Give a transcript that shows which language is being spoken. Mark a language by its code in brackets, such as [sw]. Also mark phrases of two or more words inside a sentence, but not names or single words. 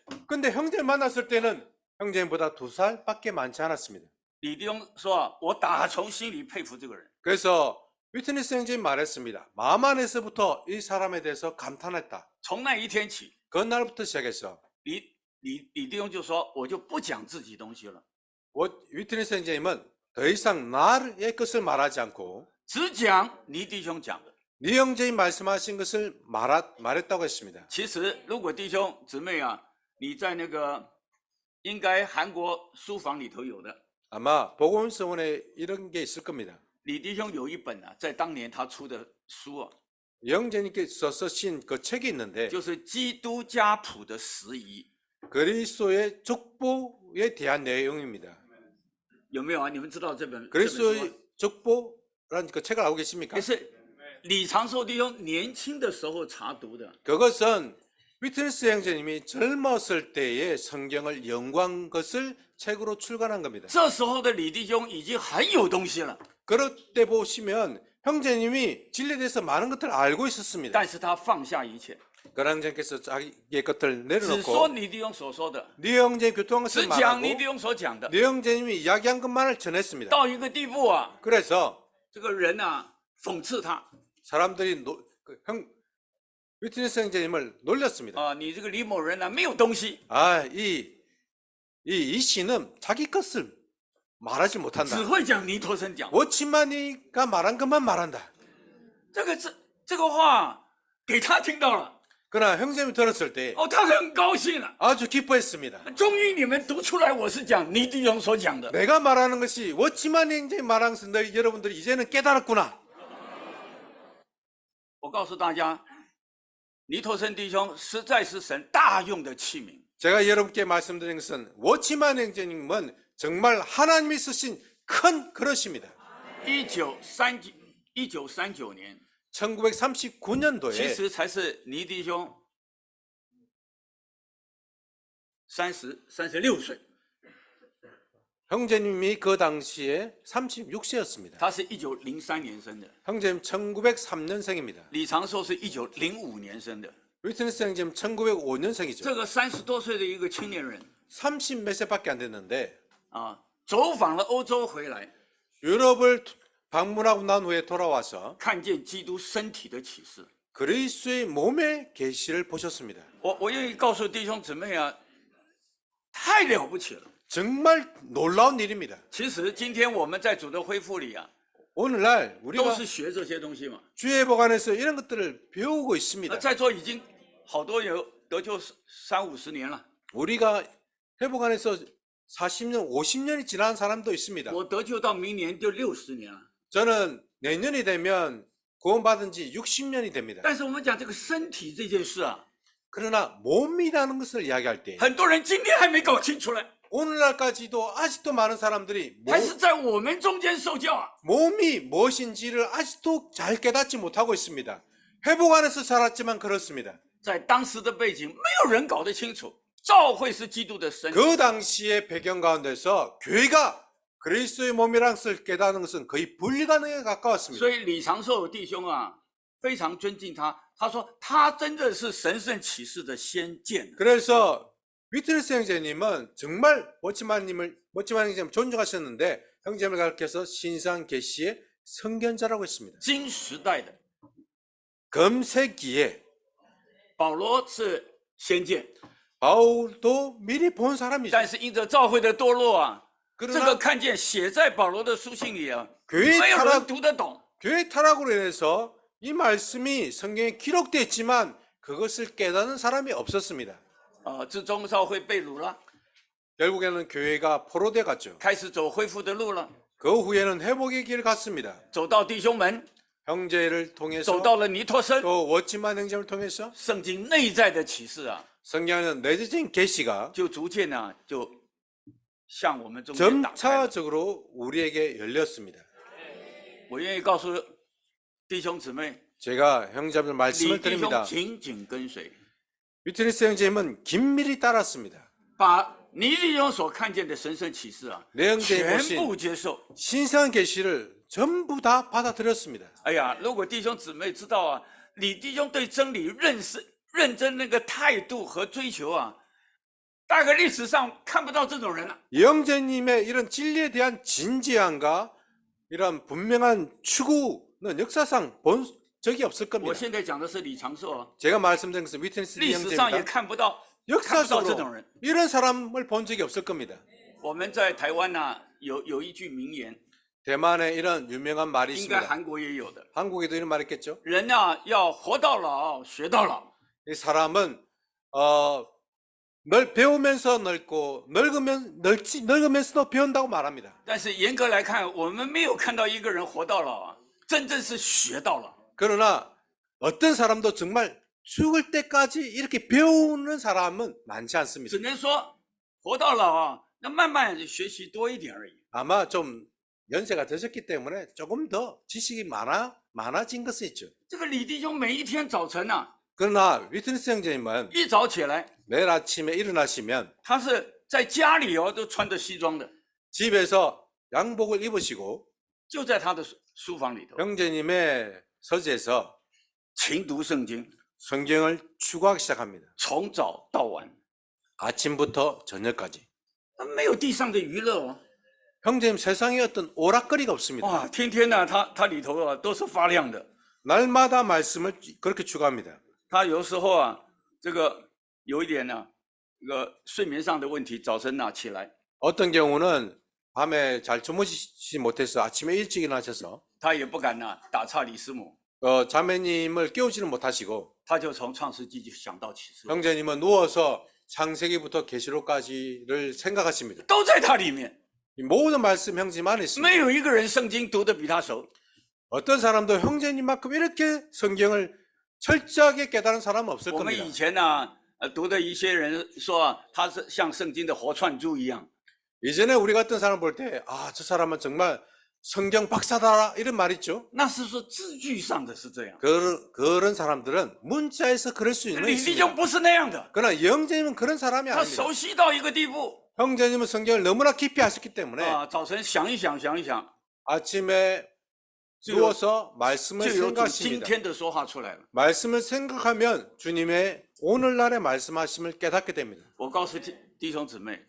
[ko] 근데 형제 만났을 때는 형제님보다 2살밖에 많지 않았습니다. [zh] 李弟兄说：“我打从心里佩服这个人。 [ko] 그래서 위트니스 형제님 말했습니다. 마음 안에서부터 이 사람에 대해서 감탄했다. [zh] 从那一天起， [ko] 그날부터 시작해서 [zh] 李弟兄就说：“我就不讲自己东西了， [ko] 위트니스 형제님은 더 이상 나의 것을 말하지 않고 [zh] 只讲尼弟兄讲的。 [ko] 네 형제님 말씀하신 것을 말했다고 했습니다. [zh] 其实，如果弟兄姊妹你在那个应该韩国书房里头有的， [ko] 아마 복음서원에 이런 게 있을 겁니다. [zh] 李弟兄有一本啊，在当年他出的书啊， [ko] 영재님께서 쓰신 그 책이 있는데 [zh] 就是基督家谱的拾遗， [ko] 그리스도의 족보에 대한 내용입니다. [zh] 有没有啊？你们知道这本书吗？ [ko] 그리스도의 족보라는 그 책을 알고 계십니까? [zh] 也是李长寿弟兄年轻的时候查读的。 [ko] 그것은 위트니스 형제님이 젊었을 때의 성경을 연구한 것을 책으로 출간한 겁니다. [zh] 这时候的李弟兄已经很有东西了， [ko] 그럴 때 보시면 형제님이 진리에 대해서 많은 것들을 알고 있었습니다. [zh] 但是他放下一切， [ko] 그러나 형제께서 자기의 것을 [zh] 只说 [ko] 내려놓고 [zh] 李弟兄所说的， [ko] 네 형제 교통한 [zh] 只 [ko] 것을 [zh] 讲 [ko] 말하고 [zh] 李弟兄所讲的， [ko] 네 형제님이 이야기한 것만을 전했습니다. [zh] 到一个地步啊， [ko] 그래서 [zh] 这个人啊讽刺他 [ko] 사람들이 위트니스 형제님을 놀렸습니다. [zh] 啊，你这个李某人呢没有东西， [ko] 이 씨는 자기 것을 말하지 못한다. [zh] 只会讲尼托生讲。 [ko] 워치마니가 말한 것만 말한다. [zh] 这个话给他听到了， [ko] 그러나 형제님이 들었을 때 [zh] 哦，他很高兴了。 [ko] 아주 기뻐했습니다. [zh] 终于你们读出来，我是讲尼弟兄所讲的。 [ko] 내가 말하는 것이 워치마니 형제님 말한 것을 여러분들이 이제는 깨달았구나. [zh] 我告诉大家，尼托生弟兄实在是神大用的器皿。 [ko] 제가 여러분께 말씀드린 것은 워치마니 형제님은 정말 하나님이 쓰신 큰 그릇입니다. [zh] 1939 年，其 [ko] 1939년도에 [zh] 实才是尼弟兄36岁， [ko] 형제님이 그 당시에 36세였습니다. [zh] 他是1903年生的， [ko] 형제님 1903년생입니다. [zh] 李长寿是1905年生的。 [ko] 위트니스 형제님 1905년생이죠. [zh] 这个30多岁的一个青年人 [ko] 30몇 세밖에 안 됐는데 [zh] 啊，走访了欧洲回来， [ko] 유럽을 방문하고 난 후에 돌아와서 [zh] 看见基督身体的启示。 [ko] 그리스도의 몸의 계시를 보셨습니다. [zh] 我愿意告诉弟兄姊妹啊，太了不起了。 [ko] 정말 놀라운 일입니다. [zh] 其实今天我们在主的恢复里啊， [ko] 오늘날 [zh] 都 [ko] 우리가 [zh] 是学这些东西嘛。 [ko] 주의 복안에서 이런 것들을 배우고 있습니다. [zh] 在座已经好多有得救30-50年了， [ko] 우리가 회복안에서 40년, 50년이 지난 사람도 있습니다. [zh] 我得救到明年就60年了。 [ko] 저는 내년이 되면 구원받은 지 60년이 됩니다. [zh] 但是我们讲这个身体这件事啊， [ko] 그러나 몸이라는 것을 이야기할 때 [zh] 很多人今天还没搞清楚呢， [ko] 오늘날까지도 아직도 많은 사람들이 [zh] 还是在我们中间受教啊。 [ko] 몸이 무엇인지를 아직도 잘 깨닫지 못하고 있습니다. 회복 안에서 살았지만 그렇습니다. [zh] 在当时的背景，没有人搞得清楚，教会是基督的身体。 [ko] 그 당시의 배경 가운데서 교회가 그리스도의 몸이라는 것을 깨닫는 것은 거의 불가능에 가까웠습니다. [zh] 所以李长寿弟兄啊，非常尊敬他。他说他真的是神圣启示的先见。 [ko] 그래서 위트니스 형제님은 정말 워치만 형제님 존중하셨는데 형제님을 가르쳐서 신상 계시의 선견자라고 했습니다. [zh] 新时代的 [ko] 금세기에 [zh] 保罗是先见， [ko] 바울도 미리 본 사람이죠. [zh] 但是因着教会的堕落啊，这个 [ko] 그러나 [zh] 看见写在保罗的书信里啊， [ko] 교회 [zh] 没有人 [ko] 타락, [zh] 读得懂。 [ko] 교회 타락으로 인해서 이 말씀이 성경에 기록되어 있지만 그것을 깨닫는 사람이 없었습니다. 결국에는 교회가 포로돼 갔죠. [zh] 开始走恢复的路了， [ko] 그 후에는 회복의 길을 갔습니다. [zh] 走到弟兄们， [ko] 형제를 [zh] 走 [ko] 통해서 [zh] 到了尼托生。 [ko] 또 워치만 형제를 통해서 [zh] 圣经内在的启示啊， [ko] 성경에는 내재진 계시가 [zh] 就逐渐呢、就向我们中间打开了。 [ko] 점차적으로 우리에게 열렸습니다. [zh] 我愿意告诉弟兄姊妹， [ko] 제가 형제들 [zh] 李 [ko] 말씀을 [zh] 弟兄 [ko] 드립니다. [zh] 紧紧跟随， [ko] 위트니스 형제님은 긴밀히 따랐습니다. [zh] 把尼弟兄所看见的神圣启示啊， [ko] 내 형제의 [zh] 全 [ko] 보신 [zh] 部接受。 [ko] 신성한 계시를 전부 다 받아들였습니다. [zh] 哎呀，如果弟兄姊妹知道啊，李弟兄对真理认真那个态度和追求啊，大概历史上看不到这种人了。 [ko] 영재님의 이런 진리에 대한 진지함과 이런 분명한 추구는 역사상 본 적이 없을 [zh] 我 [ko] 겁니다. [zh] 现在讲的是李长寿啊， [ko] 제가 말씀드린 것은 위트니스 [zh] 历史上也 [ko] 형제입니다. [zh] 看不到这种 [ko] 역사적으로 [zh] 人。 [ko] 이런 사람을 본 적이 없을 겁니다. [zh] 我们在台湾呢、有一句名言， [ko] 대만에 이런 유명한 말이 [zh] 应该 [ko] 있습니다. [zh] 韩国也有的。 [ko] 한국에도 이런 말 있겠죠? [zh] 人呢、 要活到老，学到老。 [ko] 이 사람은 배우면서 늙고 늙으면서도 배운다고 말합니다. [zh] 但是严格来看，我们没有看到一个人活到老啊，真正是学到老。 [ko] 그러나 어떤 사람도 정말 죽을 때까지 이렇게 배우는 사람은 많지 않습니다. [zh] 只能说活到老啊，那慢慢学习多一点而已。 [ko] 아마 좀 연세가 드셨기 때문에 조금 더 지식이 많아진 것은 있죠. [zh] 这个李弟兄每一天早晨啊， [ko] 그러나 위트니스 형제님은 [zh] 一早起来， [ko] 매일 아침에 일어나시면 [zh] 他是在家里哦都穿着西装的， [ko] 집에서 양복을 입으시고 [zh] 就在他的书房里头 [ko] 형제님의 서재에서 [zh] 勤读圣经， [ko] 성경을 추구하기 시작합니다. [zh] 从早到晚， [ko] 아침부터 저녁까지. [zh] 没有地上的娱乐哦。 [ko] 형제님 세상에 어떤 오락거리가 없습니다. [zh] 哇，天天呢，他里头啊都是发亮的。 [ko] 날마다 말씀을 그렇게 추구합니다. [zh] 他有时候啊，这个有一点呢，这个睡眠上的问题，早晨呢起来， [ko] 어떤 경우는 밤에 잘 주무시지 못해서 아침에 일찍 일어나셔서 [zh] 他也不敢呢打岔李师母， [ko] 자매님을 깨우지는 못하시고 [zh] 他就从创世纪就想到启示录， [ko] 형제님은 누워서 창세기부터 계시록까지를 생각하십니다. [zh] 都在他里面， [ko] 이 모든 말씀 형제님 안에 있습니다. [zh] 没有一个人圣经读得比他熟。 [ko] 어떤 사람도 형제님만큼 이렇게 성경을 철저하게 깨달은 사람은 없을 [zh] 我们 [ko] 겁니다. [zh] 以前呢，读的一些人说啊，他是像圣经的活串珠一样。 [ko] 예전에 우리 같은 사람 볼 때, 아, 저 사람은 정말 성경 박사다, 이런 말 있죠. [zh] 那是说字句上的是这样， [ko] 그런 사람들은 문자에서 그럴 수 있는 [zh] 李弟兄 [ko] 있습니다. [zh] 不是那样的， [ko] 그러나 형제님은 그런 사람이 [zh] 他 [ko] 아닙니다. [zh] 熟悉到一个地步 [ko] 형제님은 성경을 너무나 깊이 아셨기 때문에 [zh] 啊，早晨想一想，想一想， [ko] 아침에 누워서 말씀을 [zh] 就有主今 [ko] 생각하십니다. [zh] 天的说话出来了。 [ko] 말씀을 생각하면 주님의 오늘날의 말씀하심을 깨닫게 됩니다. [zh] 我告诉弟兄姊妹，